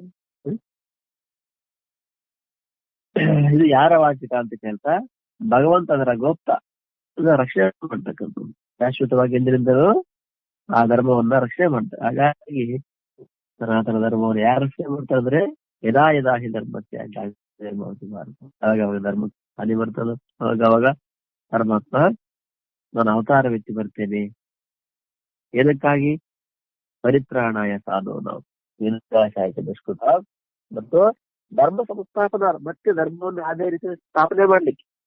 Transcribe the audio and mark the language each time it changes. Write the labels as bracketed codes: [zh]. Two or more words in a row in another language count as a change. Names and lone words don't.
[kn] ಇದು ಯಾರ ವಾಚಿಕ ಅಂತ ಕೇಳ್ತಾ ಭಗವಂತ ಅದರ ಗೋಪ್ತ, ರಕ್ಷಣೆ ಮಾಡ್ತಕ್ಕಂಥದ್ದು. ಶಾಶ್ವತವಾಗಿ ಎಂದಿನಿಂದಲೂ ಆ ಧರ್ಮವನ್ನ ರಕ್ಷಣೆ ಮಾಡ್ತಾರೆ. ಹಾಗಾಗಿ ಸನಾತನ ಧರ್ಮವನ್ನು ಯಾರು ರಕ್ಷಣೆ ಮಾಡ್ತಾರೆ ಅಂದ್ರೆ [sa] ಯದಾ ಯದಾ ಹಿ [kn] ಧರ್ಮಕ್ಕೆ ಆವಾಗ ಧರ್ಮ ಹಾನಿ ಬರ್ತದ. ಅವಾಗ ಪರಮಾತ್ಮ ನಾನು ಅವತಾರವೆತ್ತಿ ಬರ್ತೇನೆ. ಏನಕ್ಕಾಗಿ? [sa] ಪರಿತ್ರಾಣಾಯ ಸಾಧು ನಾವು ವಿನಾಶಾಯ ದುಷ್ಕೃತ, [kn] ಮತ್ತು ಧರ್ಮ ಸಂಸ್ಥಾಪನ, ಮತ್ತೆ ಧರ್ಮವನ್ನು ಅದೇ ರೀತಿ ಸ್ಥಾಪನೆ ಮಾಡ್ಲಿಕ್ಕೆ.